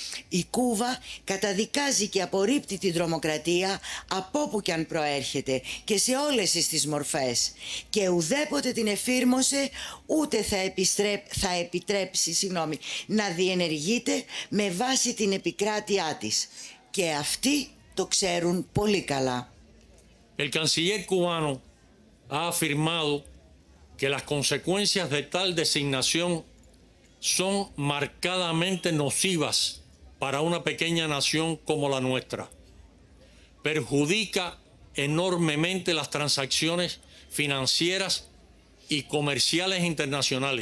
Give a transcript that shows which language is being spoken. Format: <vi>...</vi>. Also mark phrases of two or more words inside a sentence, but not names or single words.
<el>Η Κούβα καταδικάζει και απορρίπτει την τρομοκρατία από όπου και αν προέρχεται και σε όλες τις μορφές και ουδέποτε την εφήρμοσε ούτε θα επιτρέψει να διενεργείται με βάση την επικράτειά της. Και αυτοί το ξέρουν πολύ καλά.</el> <es>El canciller cubano ha afirmado que las consecuencias de tal designación son marcadamente nocivas para una pequeña nación como la nuestra. Perjudica enormemente las transacciones financieras y comerciales internacionales.</es>